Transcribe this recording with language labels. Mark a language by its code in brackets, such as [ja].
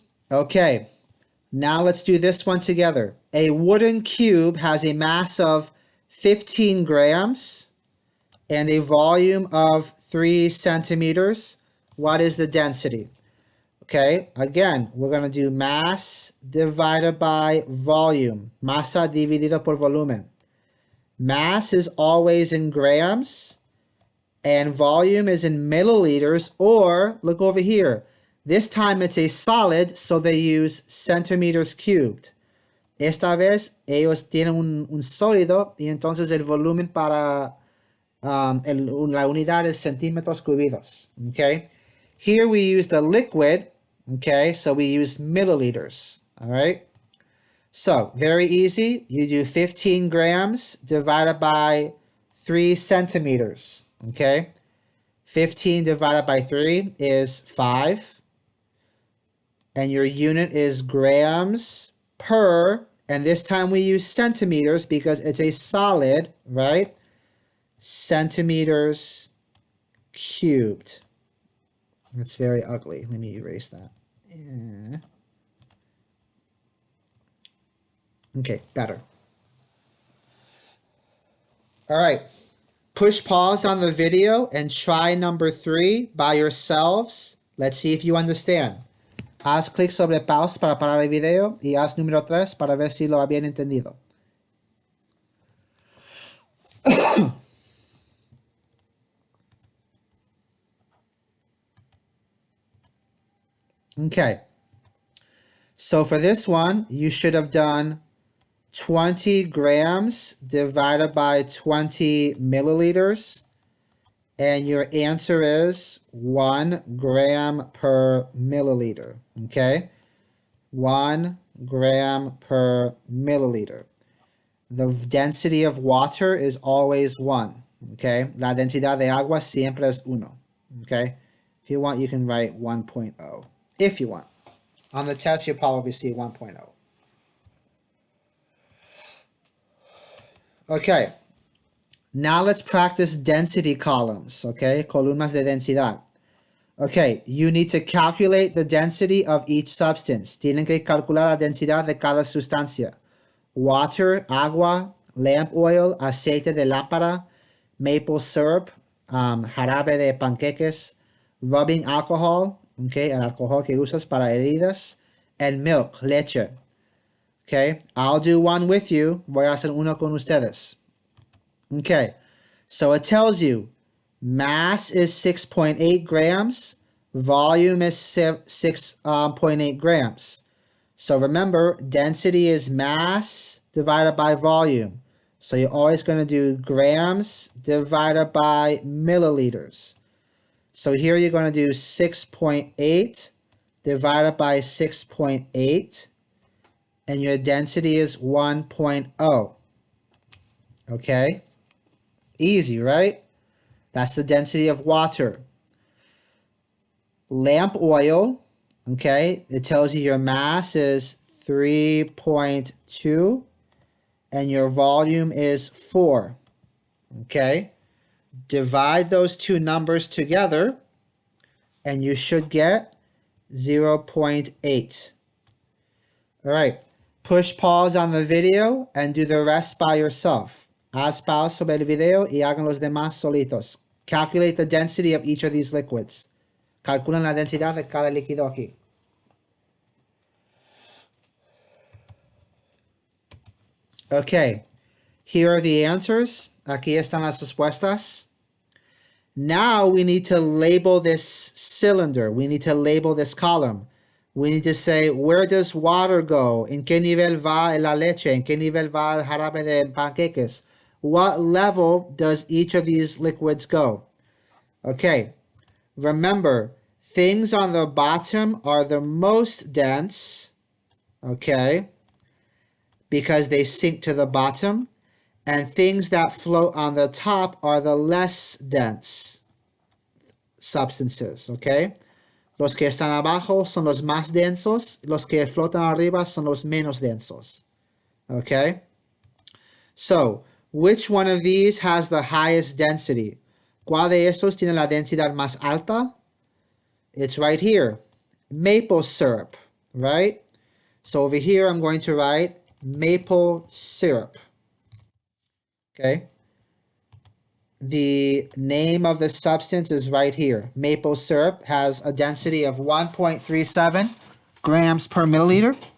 [en] Okay, now let's do this one together. A wooden cube has a mass of 15 grams and a volume of 3 centimeters. What is the density? Okay, again, we're going to do mass divided by volume. [es] Masa dividido por volumen. [en] Mass is always in grams and volume is in milliliters, or look over here. This time it's a solid, so they use centimeters cubed. [es] Esta vez ellos tienen un sólido y entonces el volumen para la unidad es centímetros cúbicos. [en] Okay, here we use the liquid. Okay, so we use milliliters. All right. So very easy. You do 15 grams divided by 3 centimeters. Okay. 15 divided by 3 is 5. And your unit is grams per, and this time we use centimeters because it's a solid, right? Centimeters cubed. It's very ugly. Let me erase that. Yeah. Okay, better. All right. Push pause on the video and try number 3 by yourselves. Let's see if you understand. [es] Haz clic sobre pause para parar el video y haz número 3 para ver si lo habían entendido. [en] Okay. So for this one, you should have done 20 grams divided by 20 milliliters. And your answer is 1 gram per milliliter. Okay? 1 gram per milliliter. The density of water is always 1. Okay? [es] La densidad de agua siempre es 1. [en] Okay? If you want, you can write 1.0. If you want. On the test, you'll probably see 1.0. Okay. Now let's practice density columns, okay? [es] Columnas de densidad. [en] Okay, you need to calculate the density of each substance. [es] Tienen que calcular la densidad de cada sustancia. [en] Water, [es] agua, [en] lamp oil, [es] aceite de lámpara, [en] maple syrup, [es] jarabe de panqueques, [en] rubbing alcohol, [es] okay, el alcohol que usas para heridas, [en] and milk, [es] leche. [en] Okay, I'll do one with you. [es] Voy a hacer uno con ustedes. [en] Okay, so it tells you mass is 6.8 grams, volume is 6.8 grams. So remember, density is mass divided by volume. So you're always going to do grams divided by milliliters. So here you're going to do 6.8 divided by 6.8, and your density is 1.0. Okay? Easy, right? That's the density of water. Lamp oil, okay, it tells you your mass is 3.2 and your volume is 4. Okay? Divide those two numbers together and you should get 0.8. All right. Push pause on the video and do the rest by yourself. [es] Haz pause sobre el video y hagan los demás solitos. [en] Calculate the density of each of these liquids. [es] Calculan la densidad de cada líquido aquí. [en] Okay, here are the answers. [es] Aquí están las respuestas. [en] Now we need to label this cylinder. We need to label this column. We need to say, where does water go? [es] ¿En qué nivel va la leche? ¿En qué nivel va el jarabe de panqueques? [en] What level does each of these liquids go? Okay, remember, things on the bottom are the most dense, okay, because they sink to the bottom, and things that float on the top are the less dense substances, okay? [es] Los que están abajo son los más densos, los que flotan arriba son los menos densos, okay? [en] So, which one of these has the highest density? [es] ¿Cuál de estos tiene la densidad más alta? [en] It's right here. Maple syrup, right? So over here, I'm going to write maple syrup, okay? The name of the substance is right here. Maple syrup has a density of 1.37 grams per milliliter.